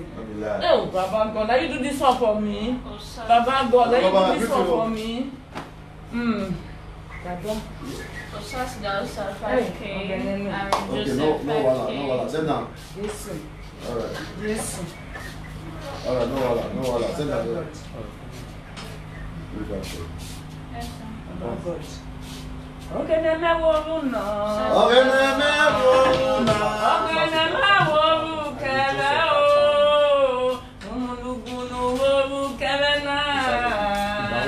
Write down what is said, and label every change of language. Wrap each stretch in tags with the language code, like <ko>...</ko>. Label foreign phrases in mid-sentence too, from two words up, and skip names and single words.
<en>Oh, Baba God, now you do this one for me. Baba God, now you do this one for me. Baba. Osas also 5K. Okay, no wala. Send down. Yes. Alright. Yes. Alright, no wala. Send down. Okay, then I will know. Okay, then I will know. Okay, then I will carry on.</en>